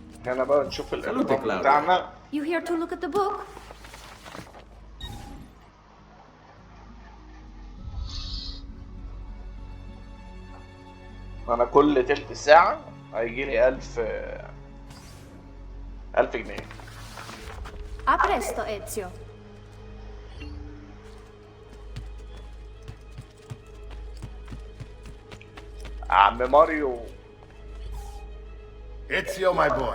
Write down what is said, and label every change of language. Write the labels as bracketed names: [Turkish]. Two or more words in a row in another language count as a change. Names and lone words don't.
[Arabic] هنا بقى نشوف الإقرار بتاعنا. [English] You here to look at the book? [Arabic] أنا كل تلت ساعة هيجيلي 1000 جنيه. [Italian] A presto, Ezio. [Arabic] عم ماريو. [English] Ezio, my boy.